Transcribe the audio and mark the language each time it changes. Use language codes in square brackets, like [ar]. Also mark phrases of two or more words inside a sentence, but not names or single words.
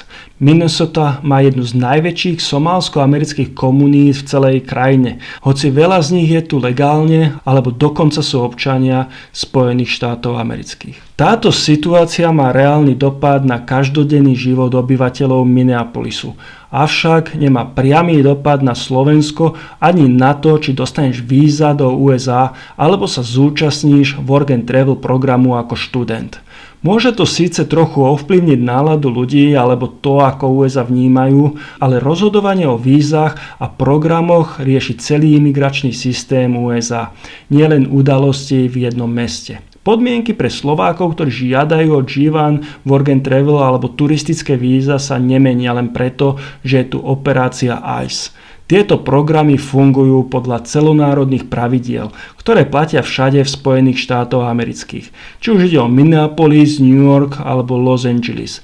[sk] Minnesota má jednu z najväčších somálsko-amerických komunít v celej krajine, hoci veľa z nich je tu legálne alebo dokonca sú občania Spojených štátov amerických. Táto situácia má reálny dopad na každodenný život obyvateľov Minneapolisu, avšak nemá priamy dopad na Slovensko ani na to, či dostaneš víza do USA alebo sa zúčastníš [en] work and travel [sk] programu ako študent. Môže to síce trochu ovplyvniť náladu ľudí alebo to, ako USA vnímajú, ale rozhodovanie o vízach a programoch rieši celý imigračný systém USA, nielen udalosti v jednom meste. Podmienky pre Slovákov, ktorí žiadajú o G1, [en] work and travel [sk] alebo turistické víza sa nemenia len preto, že je tu operácia ICE. Tieto programy fungujú podľa celonárodných pravidiel, ktoré platia všade v Spojených štátoch amerických. Či už ide o Minneapolis, New York alebo Los Angeles.